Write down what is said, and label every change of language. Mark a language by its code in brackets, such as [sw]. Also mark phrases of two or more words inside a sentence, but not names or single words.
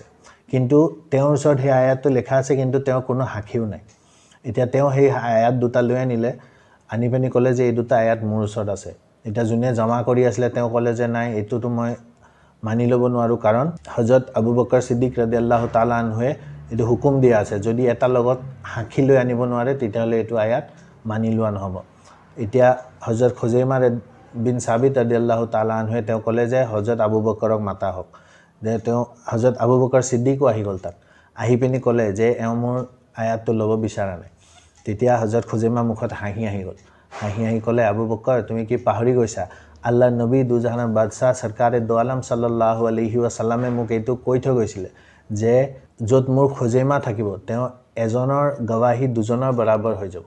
[as] কিন্তু তেওঁৰ ওচৰত সেই আয়াতটো লেখা আছে, কিন্তু তেওঁৰ কোনো সাক্ষীও নাই। এতিয়া তেওঁ সেই আয়াত দুটা লৈ আনিলে, আনি পিনি ক'লে যে এই দুটা আয়াত মোৰ ওচৰত আছে। এতিয়া যোনে জমা কৰি আছিলে তেওঁ ক'লে যে নাই, এইটোতো মই মানি ল'ব নোৱাৰোঁ, কাৰণ হযরত আবু বকৰ সিদ্দিক [ar] رضي الله تعالى عنه [as] এইটো হুকুম দিয়া আছে, যদি এটা লগত সাক্ষী লৈ আনিব নোৱাৰে তেতিয়াহ'লে এইটো আয়াত মানি লোৱা নহ'ব। এতিয়া হযরত খুজাইমা বিন সাবিত [ar] رضي الله تعالى عنه [as] তেওঁ ক'লে যে হযরত আবু বকৰক মাতা হওক। যে তেওঁ হযরত আবু বকৰ সিদ্দিকো আহি গ'ল তাত, আহি পিনি ক'লে যে এওঁ মোৰ আয়াতটো ল'ব বিচৰা নাই। তেতিয়া হযরত খুজাইমা মুখত হাঁহি আহি গ'ল, হাঁহি ক'লে, আবু বকৰ তুমি কি পাহৰি গৈছা, আল্লাহ নবী দুজাহানৰ বাদশাহ [ur] سرکارِ دو عالم [ar] صلى الله عليه وسلم [as] মোক এইটো কৈ থৈ গৈছিলে যে য'ত মোৰ খুজাইমা থাকিব তেওঁ এজনৰ গৱাহী দুজনৰ বৰাবৰ হৈ যাব।